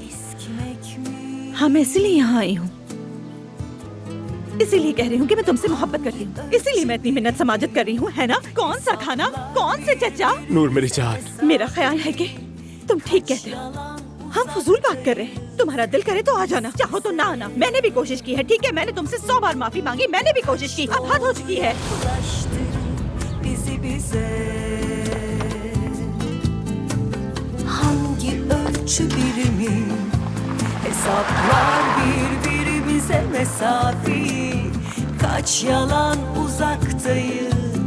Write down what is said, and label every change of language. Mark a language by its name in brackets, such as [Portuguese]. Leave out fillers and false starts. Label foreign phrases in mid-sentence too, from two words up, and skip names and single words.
[Urdu] ہاں، میں اسی لیے یہاں آئی ہوں، اسی لیے کہہ رہی ہوں کہ میں تم سے محبت کرتی ہوں، اسی لیے میں اتنی منت سماجت کر رہی ہوں، ہے نا? کون سا کھانا، کون سے چچا? نور میری جان, میرا خیال ہے کہ تم ٹھیک کہتے ہو، ہم فضول بات کر رہے ہیں. تمہارا دل کرے تو آ جانا، چاہو تو نہ آنا۔ میں نے بھی کوشش کی ہے، ٹھیک ہے، میں نے تم سے 100 بار معافی مانگی، میں نے بھی کوشش کی، اب حد ہو چکی ہے. [Turkish] Hangi ölçü birimi hesaplar birbirimize mesafeyi, kaç yalan uzaktayız.